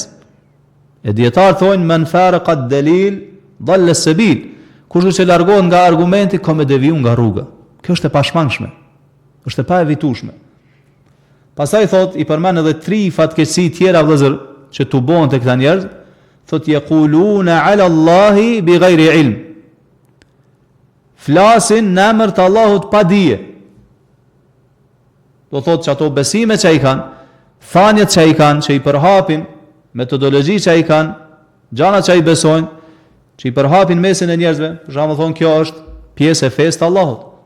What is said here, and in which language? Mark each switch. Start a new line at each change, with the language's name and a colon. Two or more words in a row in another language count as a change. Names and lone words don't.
Albanian: E dietar thonë men
Arabic: فارق الدليل ضل السبيل.
Albanian: Kush që largohet nga argumenti ka me deviju nga rruga. Kjo është e pashmangshme. Është e pa evitueshme. Pastaj thot i përmend edhe 3 fatkeqësi tjera vëllazër që tubohen te këta njerëz, thot
Arabic: يقولون على الله بغير علم.
Albanian: Flasin në emër të Allahut pa dije. Do thot që ato besime që i kanë, thanjet që i kanë, që i përhapin, metodologji që i kanë, gjana që i besojnë, që i përhapin mesin e njerëzve, për shembull thonë kjo është pjesë e fesë të Allahut.